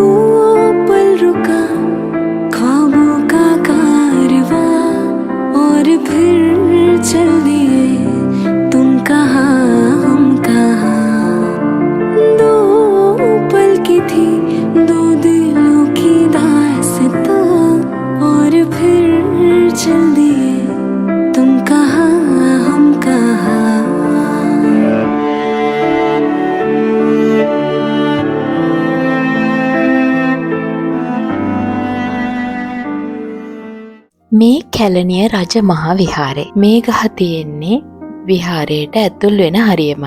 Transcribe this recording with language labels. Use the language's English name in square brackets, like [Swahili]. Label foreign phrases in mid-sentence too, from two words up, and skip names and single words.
[Hindi] पल रुका ख्वाबों का कारवां और फिर चल दिए तुम कहाँ हम कहाँ, दो पल की थी दो दिलों की दास्तां और फिर चल दिए तुम कहाँ हम कहाँ. [Sinhala] මේ කැලණිය රජ මහා විහාරය. මේ ගහ තියෙන්නේ විහාරයට ඇතුල් වෙන හරියමයි.